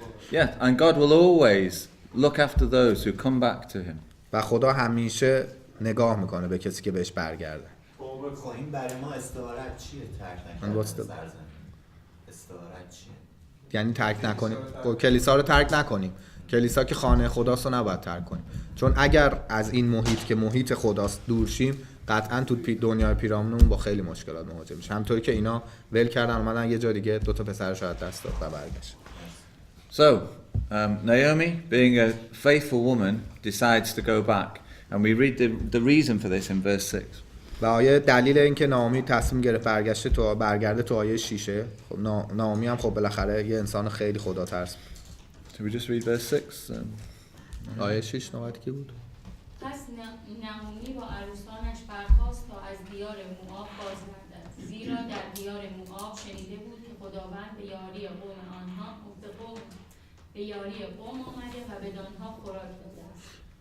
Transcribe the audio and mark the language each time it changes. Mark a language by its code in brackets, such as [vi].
[en] Yeah, and God will always look after those who come back to him. [fa] و خدا همیشه نگاه میکنه به کسی که بهش برگرده. خب این برای ما استعارت چیه؟ ترک نکنیم سرزمین. استعارت چیه؟ یعنی ترک نکنیم. کلیسا رو ترک نکنیم. کلیسا که خانه خداست رو نباید ترک کنیم. چون اگر از این محیط که محیط خداست دور شیم، قطعاً تو دنیای پیرامونمون با خیلی مشکلات مواجه میشیم. همونطوری که اینا ول کردن اومدن یه جا دیگه دو تا پسرش رو از دست داد و برگشت. [en] So, Naomi, being a faithful woman, decides to go back. And we read the reason for this in verse 6. [fa] و آیه دلیل این که نامی تصمیم گرفت برگرده تو آیه 6. خب نامی هم خب بالاخره یه انسان خیلی خدا ترس. [en] So we just read verse 6. [fa] آیه 6 نوبت کی بود؟ پس نعومی با عروسانش برخاست تا از دیار موآب بازگردد، زیرا در دیار موآب شنیده بود که خداوند به یاری قوم آنها به یاری قوم آمده و بدانها خوراک داده است.